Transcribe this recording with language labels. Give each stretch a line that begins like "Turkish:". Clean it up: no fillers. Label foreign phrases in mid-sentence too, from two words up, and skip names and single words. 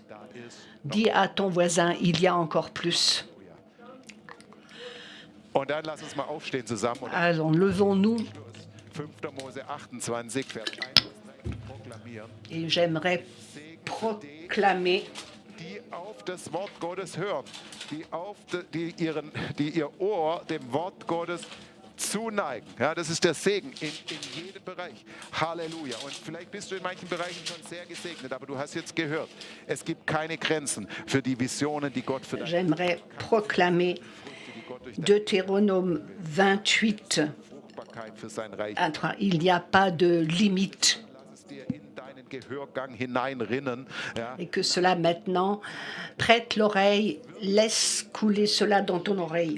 French: Dis à ton voisin, il y a encore plus. Alors, levons-nous. Et j'aimerais proclamer
German: die auf das Wort Gottes hören, die ihr Ohr dem Wort Gottes zuneigen. Ja, das ist der Segen in jedem Bereich. Halleluja. Und vielleicht bist du in manchen Bereichen schon sehr gesegnet, aber du hast jetzt gehört, es gibt keine Grenzen für die Visionen, die Gott für dein
French: J'aimerais proclamer Deutéronome 28. Il n'y a pas de limite. Et que cela maintenant, prête l'oreille, laisse couler cela dans ton oreille.